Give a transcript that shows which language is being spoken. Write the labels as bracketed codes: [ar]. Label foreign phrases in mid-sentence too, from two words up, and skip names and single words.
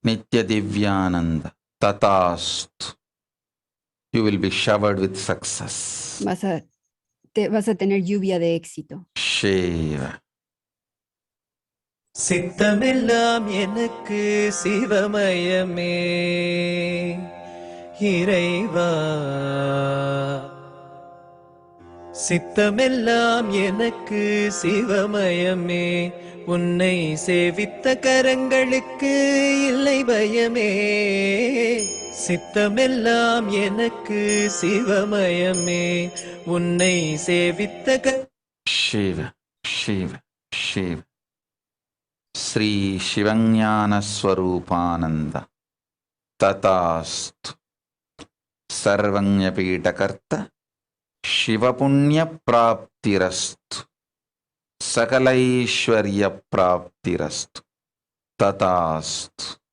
[sa] Nitya Divyananda. Tatastu. [en] You will be showered with success. [es] Vas a tener lluvia de éxito. [ta] Shiva. சித்தமெல்லாம் எனக்கு சிவமயமே இறைவா, சித்தமெல்லாம் எனக்கு சிவமயமே, உன்னை சேவித்த கரங்களுக்கு இல்லை பயமே. சித்தமெல்லாம் எனக்கு சிவமயமே, உன்னை சேவித்த Shiva, Shiva, Shiva. [sa] Sri Shivanyana Swarupananda. तथास्तु। सर्वव्यापककर्ता. शिवपुण्य प्राप्तिरस्तु. सकलैश्वर्य प्राप्तिरस्तु. Tatastu.